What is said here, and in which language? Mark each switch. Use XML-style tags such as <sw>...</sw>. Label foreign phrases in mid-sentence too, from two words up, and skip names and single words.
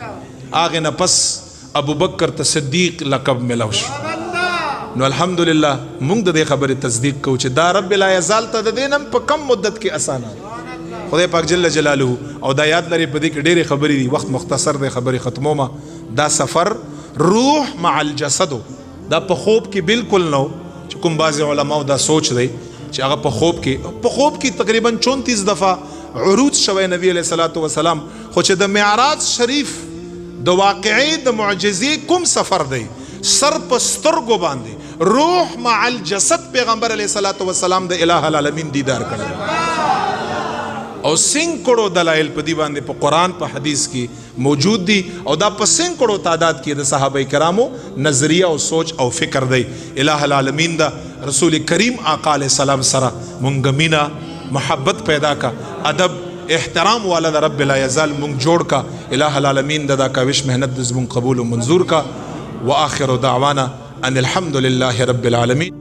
<ps>هغې نه پس ابو بکر ته صدیق لقب ملو شو نو الحمدلله مونږ د دې خبرې تصدیق کوو چې دا رب لا یزال ته د دې نن په کم مدت کې اسانه خدای پاک جل جلاله او دا یاد لري په دې کې ډېرې خبرې دي وخت مختصر دی خبرې ختمومه دا سفر</ps> <ar>روح مع الجسد</ar> <ps>دا په خوب کې بالکل نو چې کوم بعضې علماو دا سوچ دی چې هغه په خوب کې تقریبا 34 دفعه عروج شوی نبی علیہ الصلوۃ والسلام خو چې د معراج شریف د واقعي د معجزې کوم سفر دی سر په سترګو باندې</ps> <ar>روح مع الجسد</ar> <ps>پیغمبر علیه الصلاۃ والسلام د الٰه العالمین دیدار کړی او سینکړو دلایل په دې باندې په قرآن په حدیث کې موجود دي او دا په سینکړو تعداد کې د صحابه کرامو نظریه او سوچ او فکر دی. الٰه العالمین دا رسول کریم آقا علیه السلام سره مونږ مینه محبت پیدا کا ادب احترام والا دا رب لا یزال مونږ جوړ کا الٰه العالمین دا کاوش محنت زمون قبول و منظور کا.</ps> <ar>وآخر دعوانا ان الحمد لله رب العالمین.</ar>